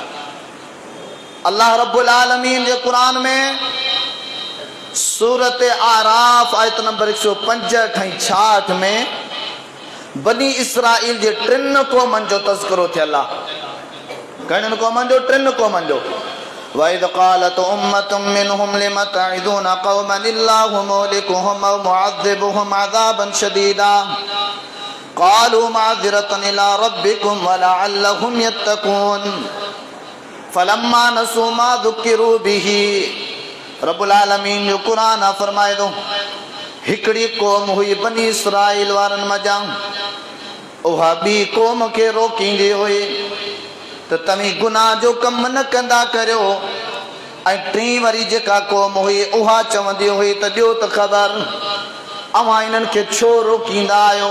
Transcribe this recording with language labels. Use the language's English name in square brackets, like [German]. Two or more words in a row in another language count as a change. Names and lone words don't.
[Arabic] الله رب العالمين [Sindhi] जे क़ुरान में सूरत आराफ आयत नंबर 165 ऐं 66 में बनी इसराइल जे 3 क़ौमनि जो तज़किरो थियल आहे। घणनि क़ौमनि जो? 3 क़ौमनि जो। [Arabic] وَإِذْ قَالَتْ أُمَّةٌ مِّنْهُمْ لِمَ تَعِظُونَ قَوْمًا اللَّهُ مُهْلِكُهُمْ أَوْ مُعَذِّبُهُمْ عَذَابًا شَدِيدًا قَالُوا مَعْذِرَةً إِلَىٰ رَبِّكُمْ وَلَعَلَّهُمْ يَتَّقُونَ فَلَمَّا نَسُوا مَا ذُكِّرُوا بِهِ رب العالمين [Sindhi] जो क़ुरान फरमाए थो हिकिड़ी क़ौम हुई बनी इसराइल वारनि मज़ा उहा ॿी क़ौम खे रोकींदी हुई त तव्हीं गुनाह जो कमु न कंदा करियो। ऐं टीं वरी जेका क़ौम हुई उहा चवंदी हुई त ॾियो त ख़बर अव्हां इन्हनि खे छो रोकींदा आहियो।